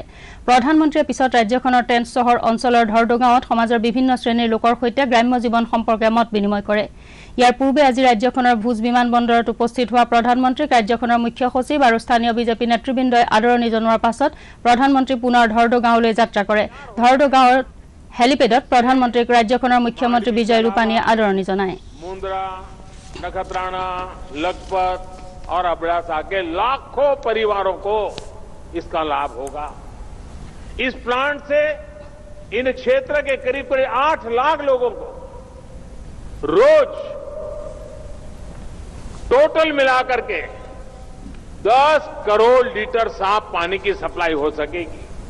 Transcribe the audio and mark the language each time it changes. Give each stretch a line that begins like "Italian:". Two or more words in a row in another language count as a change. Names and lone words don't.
Assamese: প্ৰধানমন্ত্ৰীয়ে পিছত ৰাজ্যখনৰ টেন্ট চহৰ অঞ্চলৰ ধৰ্দো গাঁৱত সমাজৰ বিভিন্ন শ্ৰেণীৰ লোকৰ সৈতে গ্ৰাম্য জীৱন সম্পৰ্কে মত বিনিময় কৰে। ইয়াৰ পূৰ্বে আজি ৰাজ্যখনৰ ভুজ বিমান বন্দৰত উপস্থিত হোৱা প্ৰধানমন্ত্ৰীক ৰাজ্যখনৰ মুখ্য সচিব আৰু স্থানীয় বিজেপি নেতৃবৃন্দই আদৰণি জনোৱাৰ পাছত প্ৰধানমন্ত্ৰী পুনৰ ধৰ্দো গাঁৱলৈ যাত্ৰা কৰে। ধৰ্দো গাঁৱৰ হেলিপেডত প্ৰধানমন্ত্ৰীক ৰাজ্যখনৰ মুখ্যমন্ত্ৰী বিজয় ৰূপানীয়ে আদৰণি জনায়।
Hindi: मुंद्रा, नखत्राना, लखपत और अबड़ासा के लाखों परिवारों को इसका लाभ होगा। इस प्लांट से इन क्षेत्र के करीब 8 लाख लोगों को रोज टोटल मिलाकर के 10 करोड़ लीटर साफ पानी की सप्लाई हो सकेगी।